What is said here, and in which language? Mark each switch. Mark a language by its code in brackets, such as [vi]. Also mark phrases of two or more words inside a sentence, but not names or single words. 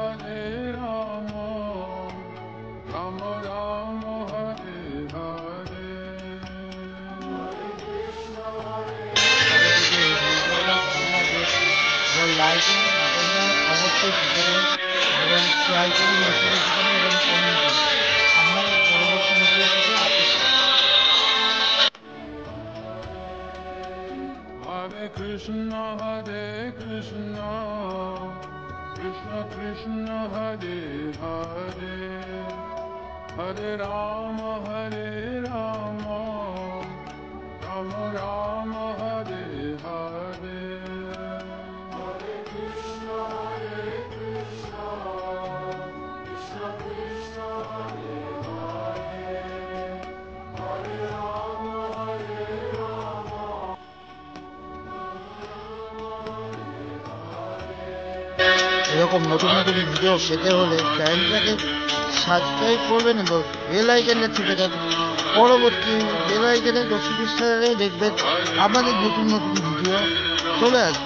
[sa] Rama Rama, Hare Hare. [bn] লাইটিং অবশ্যই শিখাবেন এবং শেয়ার করুন এবং কমেন্ট করুন। আমরা পরবর্তী ভিডিও থেকে আসছি। [sa] Hare Krishna, Krishna Krishna, Hare Hare, Hare Rama, Rama Rama, Hare Hare. Hare Krishna, Krishna Krishna, Hare Hare, Hare Rama, Rama. [bn] এরকম নতুন নতুন ভিডিও পেতে হলে চ্যানেলটাকে সাবস্ক্রাইব করবেন এবং বেল আইকনটা টিপে দেবেন। পরবর্তী বেল আইকনের নোটিফিকেশনে দেখবেন আমাদের নতুন নতুন ভিডিও চলে আসবে।